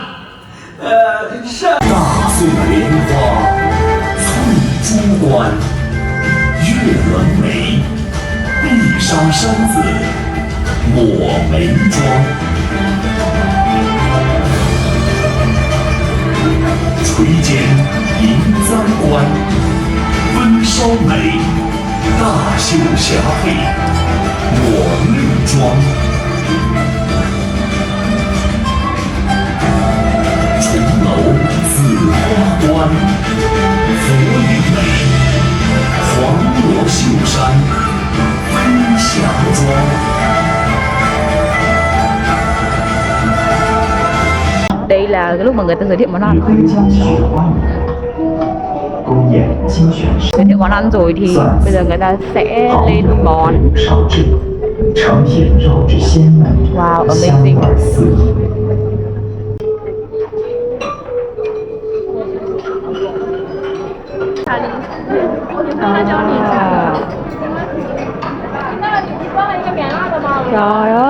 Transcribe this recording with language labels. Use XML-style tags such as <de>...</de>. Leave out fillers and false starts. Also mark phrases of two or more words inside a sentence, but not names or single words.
<zh>大宋莲花翠珠冠，月轮眉，碧纱衫子抹眉妆，垂肩银簪冠，温烧眉，大袖霞帔抹绿妆。重楼紫花冠，佛云眉，黄罗绣衫，飞霞妆。</zh> <vi>Đây là cái lúc mà người ta giới thiệu món ăn.</vi> <zh>黑江雪花鱼，宫宴精选</zh> <vi>Giới thiệu món ăn rồi thì bây giờ người ta sẽ lên món.</vi> <zh>烧制，呈现肉质鲜美， Wow, 香 amazing. 味四溢。</zh> <vi>Trời ơi.</vi>